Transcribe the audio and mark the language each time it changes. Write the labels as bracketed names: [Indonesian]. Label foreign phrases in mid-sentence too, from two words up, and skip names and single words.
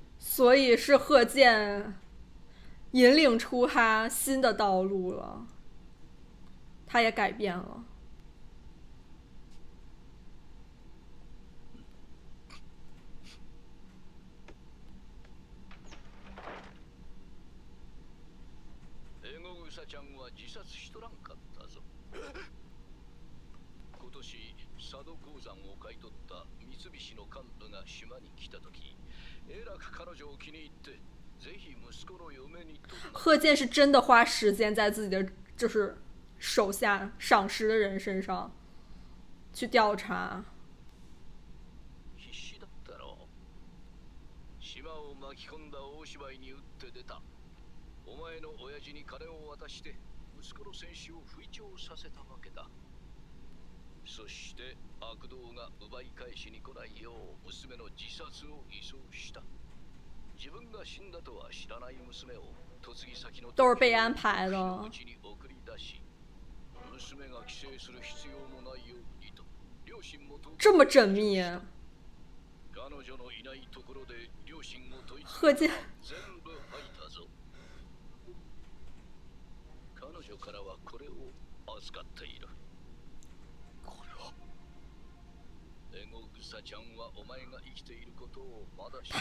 [Chinese] 所以是贺建引领出他新的道路了，他也改变了。 [Japanese] エゴグサちゃんは自殺しとらんかったぞ。今年佐渡鉱山を買い取った三菱の幹部が島に来た時、えらく彼女を気に入ってぜひ息子の嫁にと。 [Chinese] 贺建是真的花时间在自己的就是手下赏识的人身上去调查。 [Japanese] 必死だったろう。島を巻き込んだ大芝居に打って出た。お前の親父に金を渡して息子の戦死を吹聴させたわけだ。そして悪童が奪い返しに来ないよう娘の自殺を偽装した。自分が死んだとは知らない娘を嫁ぎ先の [Chinese] 都是被安排的。 [Japanese] うちに送り出し、娘が帰省する必要もないようにと両親も [Chinese] 这么缜密。 [Japanese] 彼女のいないところで両親を問い [Chinese] 贺建 [Japanese] 全部吐いたぞ。彼女からはこれを預かっている。これはエゴグサちゃんはお前が生きていることをまだ知らない。